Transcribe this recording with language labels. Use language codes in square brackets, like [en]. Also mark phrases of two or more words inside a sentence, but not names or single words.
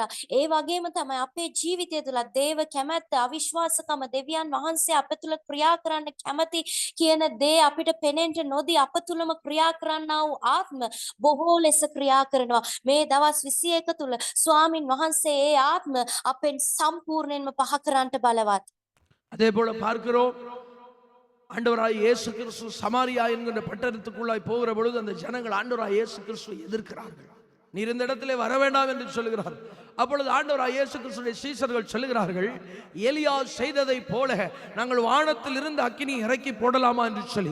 [si] ඒ වගේම තමයි අපේ ජීවිතය තුල දේව කැමැත්ත, අවිශ්වාසකම, දෙවියන් වහන්සේ අප තුල ක්‍රියා කරන්න කැමති කියන දේ අපිට පෙනෙන්න නොදී අප තුලම ක්‍රියා කරන්නා වූ ආත්ම බොහෝ ලෙස ක්‍රියා කරනවා. මේ දවස් 21 තුල ස්වාමින් වහන්සේ ඒ ආත්ම අපෙන් සම්පූර්ණයෙන්ම පහ කරන්නට බලවත්. [ta] அதே போல பார்க்கிறோம், ஆண்டவராய் இயேசு கிறிஸ்து சமாரியா என்கிற பட்டணத்துக்குள்ளாய் போகிற பொழுது அந்த ஜனங்கள் ஆண்டவராய் இயேசு கிறிஸ்துவை எதிர்க்கிறார்கள். நீர் இந்த இடத்திலே வர வேண்டாம் என்று சொல்லுகிறார். அப்பொழுது ஆண்டவராய் இயேசு கிறிஸ்துவின் சீஷர்கள் சொல்லுகிறார்கள், எலியா செய்ததை போல நாங்கள் வானத்தில் இருந்து அக்கினி இறக்கி போடலாமா என்று சொல்லி.